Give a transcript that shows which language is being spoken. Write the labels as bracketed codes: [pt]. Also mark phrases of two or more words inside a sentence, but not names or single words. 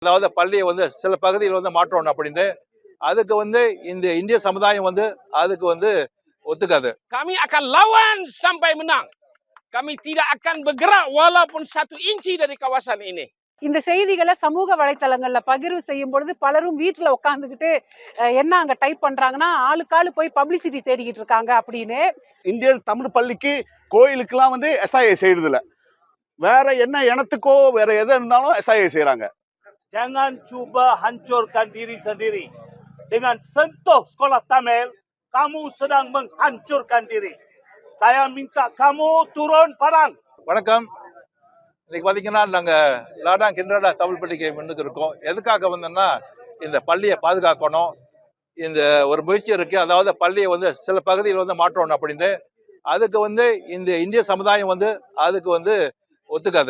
[ta] அதாவது பள்ளியை வந்து சில பகுதியில் வந்து மாற்றணும் அப்படின்னு அதுக்கு வந்து இந்த இந்திய சமுதாயம் வந்து அதுக்கு வந்து ஒத்துக்காது. [ms] Kami akan lawan sampai menang. Kami tidak akan bergerak walaupun 1 inci dari kawasan ini. [ta] இந்த செய்திகளை சமூக வலைத்தளங்கள்ல பகிர்வு செய்யும் பொழுது பலரும் வீட்டுல உட்காந்துக்கிட்டு என்ன அங்க டைப் பண்றாங்கன்னா ஆளுக்காளு போய் பப்ளிசிட்டி தேடிக்கிட்டு இருக்காங்க அப்படின்னு. இந்தியன் தமிழ் பள்ளிக்கு கோயிலுக்கெல்லாம் வந்து SIA செய்யறது இல்ல. வேற என்ன இனத்துக்கோ வேற எது இருந்தாலும் SIA செய்யறாங்க. [ms] Jangan cuba hancurkan diri sendiri. Dengan sentuh sekolah Tamil, kamu sedang menghancurkan diri. Saya minta kamu turun padang. [ta] வணக்கம். இன்னைக்கு பார்த்தீங்கன்னா நாங்கள் லாடாங் கிண்டரா தமிழ் பள்ளிக்கு முன்னுக்கு இருக்கோம். எதுக்காக வந்தோம்னா இந்த பள்ளியை பாதுகாக்கணும், இந்த ஒரு முயற்சி இருக்கு. அதாவது பள்ளியை வந்து சில பகுதியில் வந்து மாற்றணும் அப்படின்னு அதுக்கு வந்து இந்த இந்திய சமுதாயம் வந்து அதுக்கு வந்து ஒத்துக்காது.